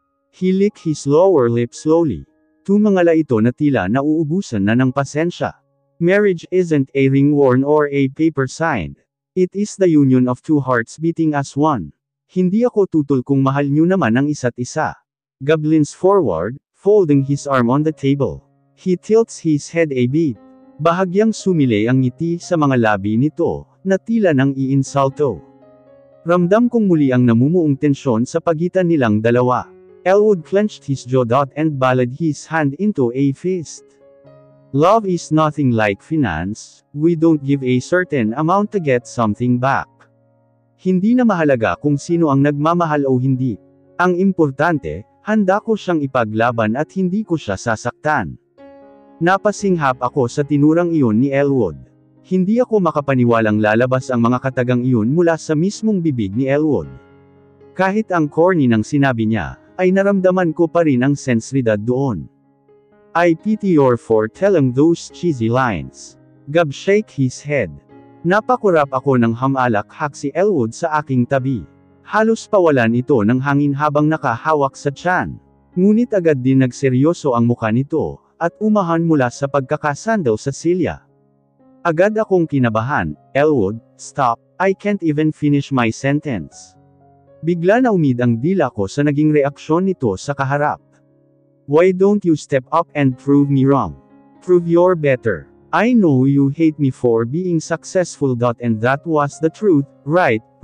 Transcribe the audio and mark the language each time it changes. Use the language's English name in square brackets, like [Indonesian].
[English] He licked his lower lip slowly. [Filipino] Tumangala ito na tila nauubusan na ng pasensya. [English] Marriage isn't a ring worn or a paper signed. It is the union of two hearts beating as one. [Filipino] Hindi ako tutol kung mahal nyo naman ang isa't isa. [English] Gab leans forward, folding his arm on the table. He tilts his head a bit. [Filipino] Bahagyang sumilay ang ngiti sa mga labi nito, na tila nang iinsulto. Ramdam kong muli ang namumuong tensyon sa pagitan nilang dalawa. [English] Elwood clenched his jaw and balled his hand into a fist. Love is nothing like finance, we don't give a certain amount to get something back. [Filipino] Hindi na mahalaga kung sino ang nagmamahal o hindi. Ang importante, handa ko siyang ipaglaban at hindi ko siya sasaktan. Napasinghap ako sa tinurang iyon ni Elwood. Hindi ako makapaniwalang lalabas ang mga katagang iyon mula sa mismong bibig ni Elwood. Kahit ang corny ng sinabi niya, ay naramdaman ko pa rin ang sensibilidad doon. [English] I pity you for telling those cheesy lines. Gab shake his head. [Filipino] Napakurap ako ng hamalak-hak si Elwood sa aking tabi. Halos pawalan ito ng hangin habang nakahawak sa tiyan. Ngunit agad din nagseryoso ang mukha nito, at umahan mula sa pagkakasandal sa silya. Agad akong kinabahan, [English] Elwood, stop, I can't even finish my sentence. [Filipino] Bigla na umid ang dila ko sa naging reaksyon nito sa kaharap. [English] Why don't you step up and prove me wrong? Prove you're better. I know you hate me for being successful. And that was the truth, right?